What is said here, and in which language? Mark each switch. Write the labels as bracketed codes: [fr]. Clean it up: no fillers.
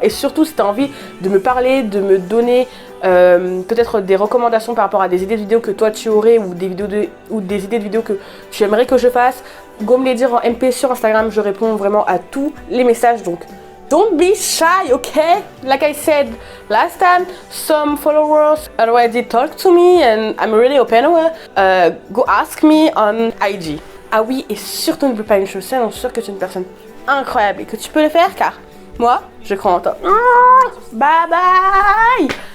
[fr] Et surtout si tu as envie de me parler, de me donner peut-être des recommandations par rapport à des idées de vidéos que toi tu aurais ou des idées de vidéos que tu aimerais que je fasse, go me les dire en MP sur Instagram, je réponds vraiment à tous les messages, donc [en] don't be shy, okay? Like I said last time, some followers already talk to me and I'm really open. Go ask me on IG. [fr] Ah oui, et surtout n'oublie pas une chose, c'est sûr que tu es une personne incroyable et que tu peux le faire car moi, je crois en toi. Bye bye!